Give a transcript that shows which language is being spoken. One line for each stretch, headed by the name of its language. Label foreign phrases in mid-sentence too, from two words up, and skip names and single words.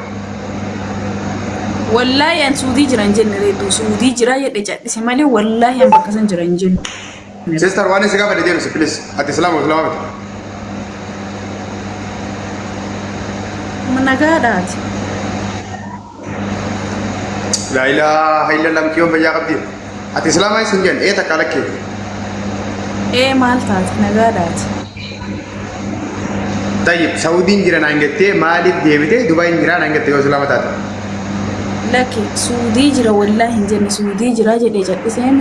Oromo: Wallaahi an suudii jira hin jenne reetu suudii jira jedhe cadhise malee wallaahi an bakka san jira hin jenne. Sister waan isin gaafadhe deebisi please ati islaamame? Nagaadhaati.
Arabic: لا إله إلا الله
Oromo: kiyoon fayyaa qabdi. Ati islaamaa isin jenne takka lakkee. Maal taati nagaadhaati. Tayyib Saudiin jira naan jettee maaliif deebite Dubaayin jira naan jettee yoo islaama taate? Lakki suudii jira wallaahi hin jenne suudii jira jedhee cadhiseemi.